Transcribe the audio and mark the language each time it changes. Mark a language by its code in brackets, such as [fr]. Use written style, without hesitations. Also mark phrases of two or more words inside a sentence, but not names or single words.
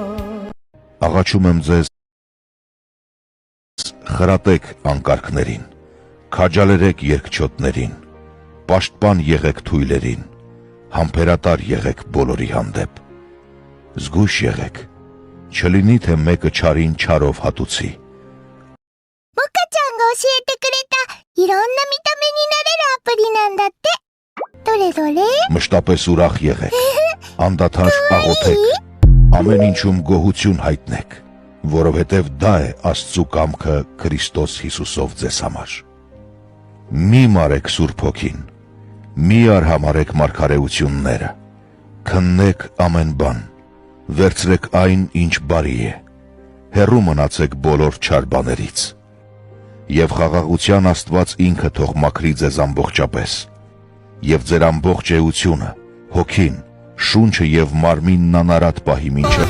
[hy] Աղաչում եմ ձեզ խրատեք անկարգներին Քաջալերեք երկչոտներին Պաշտպան եղեք թույլերին Համբերատար եղեք բոլորի հանդեպ Զգույշ եղեք Չլինի թե մեկը չարին չարով հատուցի [ja] 教えてくれたいろんな見た目になれるアプリなんだってどれどれ [hy] Մշտապես ուրախ եղեք անդադար աղոթեք, ամեն ինչում գոհություն հայտնեք, որովհետև դա է Աստծու կամքը Քրիստոս Հիսուսով ձեզ համար։ Մի մարեք Սուրբ Հոգին, մի արհամարեք մարգարեությունները, քննեք ամեն բան, վերցրեք այն, ինչ բարի է, հեռու մնացեք բոլոր չար բաներից, եւ խաղաղության Աստված ինքը թող մաքրի ձեզ ամբողջապես, եւ ձեր ամբողջ էությունը, հոգին, շունչը եւ մարմինն անարատ պահի մինչև